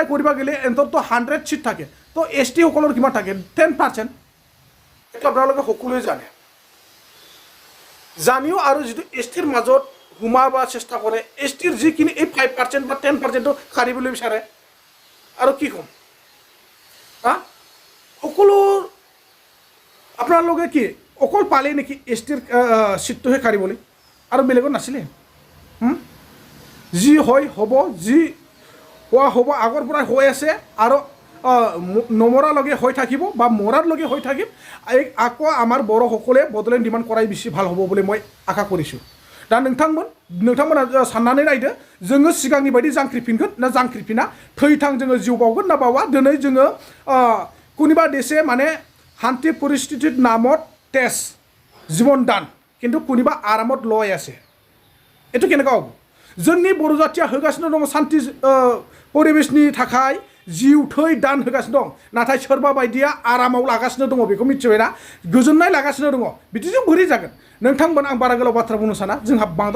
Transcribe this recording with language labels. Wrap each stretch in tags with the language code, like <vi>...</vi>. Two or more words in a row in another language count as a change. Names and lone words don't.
<as>কৰিব গ'লে এন্ততো 100 সিট থাকে তো এসটি সকলৰ কিমান থাকে 10% এটা আপোনালোকে সকলোৱে জানে জানিও আৰু যিটো এছটিৰ মাজত সোমাব চেষ্টা কৰে এছটিৰ যিখিনি এই 5% বা 10% কাঢ়িবলৈ বিচাৰে আৰু কি ক'ম হা সকলো আপোনালোকে কি অকল পালে নেকি এছটিৰ চিটটোহে কাঢ়িবলৈ আৰু বেলেগত নাছিলে যি হয় হ'ব যি হোৱা হ'ব আগৰ পৰাই হৈ আছে আৰু নমৰালৈকে হৈ থাকিব বা মৰাৰলৈকে হৈ থাকিম আকৌ আমাৰ বড়োসকলে বড়োলেণ্ড ডিমাণ্ড কৰাই বেছি ভাল হ'ব বুলি মই আশা কৰিছোঁ</as> <brx>दा नोंथांमोना साननानै नायदो जोङो सिगांनि बायदि जांख्रिफिनगोन ना जांख्रिफिना थैथां जोङो जिउ बावगोन ना बावा दिनै जोङो कुनिबा देशे माने</brx> <as>শান্তি পৰিস্থিতিৰ নামত তেজ জীৱন দান কিন্তু কুনিবা আৰামত লৈ আছে এটো কেনেকা হ'ব</as> <brx>जोंनि बर' जाथिया होगासिनो दङ শান্তি परिबेशनि थाखाय जिउ थै दान होगासिनो दं नाथाय सोरबा बायदिया आरामाव लागासिनो दङ बेखौ मिथिबायना गोजोननाय लागासिनो दङ बिदिजों बोरै जागोन नोंथांमोन आं बारा गोलाव बाथ्रा बुंनो साना जोंहा बांद्राय</brx>